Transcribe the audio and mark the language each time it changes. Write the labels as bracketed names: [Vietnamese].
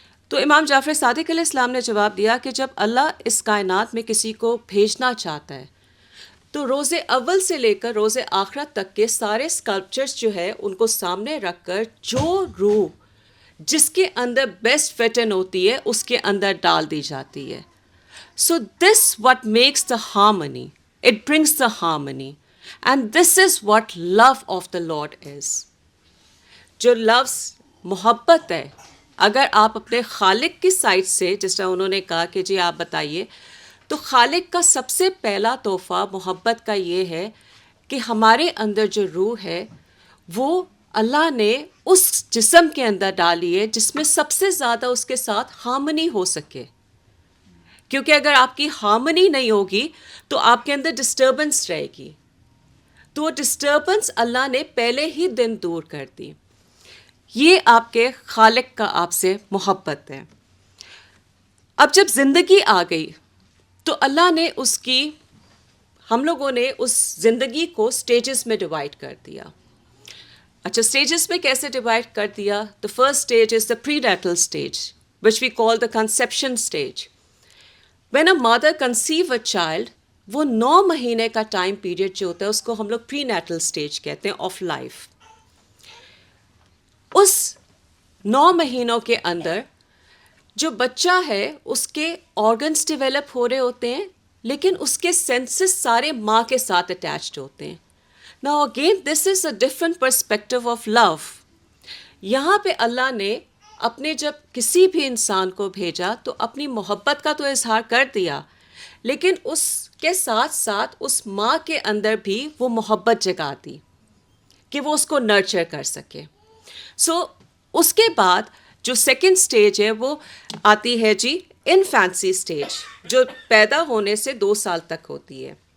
[Urdu] تو امام جعفر صادق علیہ السلام نے جواب دیا کہ جب اللہ اس کائنات میں کسی کو بھیجنا چاہتا ہے تو روز اول سے لے کر روز آخرت تک کے سارے اسکلپچرس جو ہے ان کو سامنے رکھ کر جو روح جس کے اندر بیسٹ فٹن ہوتی ہے اس کے اندر ڈال دی جاتی ہے. [English] So this what makes the harmony, it brings the harmony, and this is what love of the lord is. [Urdu] جو لفظ محبت ہے، اگر آپ اپنے خالق کی سائڈ سے، جس طرح انہوں نے کہا کہ جی آپ بتائیے، تو خالق کا سب سے پہلا تحفہ محبت کا یہ ہے کہ ہمارے اندر جو روح ہے وہ اللہ نے اس جسم کے اندر ڈالی ہے جس میں سب سے زیادہ اس کے ساتھ ہارمنی ہو سکے. کیونکہ اگر آپ کی ہارمنی نہیں ہوگی تو آپ کے اندر ڈسٹربنس رہے گی. تو وہ ڈسٹربنس اللہ نے پہلے ہی دن دور کر دی. یہ آپ کے خالق کا آپ سے محبت ہے. اب جب زندگی آ گئی تو اللہ نے اس کی، ہم لوگوں نے اس زندگی کو سٹیجز میں ڈیوائڈ کر دیا. اچھا، سٹیجز میں کیسے ڈیوائڈ کر دیا؟ [English] The first stage is the prenatal stage which we call the conception stage. When a mother conceive a child, [Urdu] وہ 9 مہینے کا ٹائم پیریڈ جو ہوتا ہے اس کو ہم لوگ پری نیٹل اسٹیج کہتے ہیں آف لائف. اس 9 مہینوں کے اندر جو بچہ ہے اس کے آرگنس ڈیولپ ہو رہے ہوتے ہیں لیکن اس کے سینسز سارے ماں کے ساتھ اٹیچڈ ہوتے ہیں. [English] Now again this is a different perspective of love. [Urdu] یہاں پہ اللہ نے اپنے جب کسی بھی انسان کو بھیجا تو اپنی محبت کا تو اظہار کر دیا لیکن اس کے ساتھ ساتھ اس ماں کے اندر بھی وہ محبت جگا دی کہ وہ اس کو نرچر کر سکے. سو اس کے بعد جو سیکنڈ سٹیج ہے وہ آتی ہے جی انفینسی سٹیج، جو پیدا ہونے سے 2 سال تک ہوتی ہے.